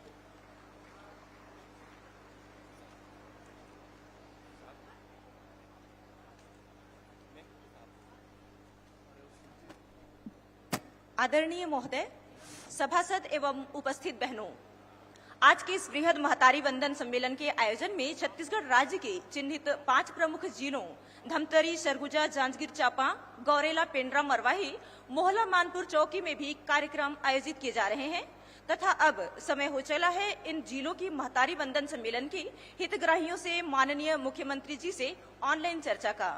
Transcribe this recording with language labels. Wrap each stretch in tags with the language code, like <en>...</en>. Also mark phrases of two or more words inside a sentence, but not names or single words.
<hi>आदरणीय महोदय, सभासद एवं उपस्थित बहनों, आज के इस बृहद महतारी वंदन सम्मेलन के आयोजन में छत्तीसगढ़ राज्य के चिन्हित 5 प्रमुख जिलों धमतरी, सरगुजा, जांजगीर चांपा, गौरेला, पेंड्रा, मरवाही, मोहला, मानपुर, चौकी में भी कार्यक्रम आयोजित किए जा रहे हैं तथा अब समय हो चला है इन जिलों की महतारी वंदन सम्मेलन की हितग्राहियों से माननीय मुख्यमंत्री जी से ऑनलाइन चर्चा का।</hi>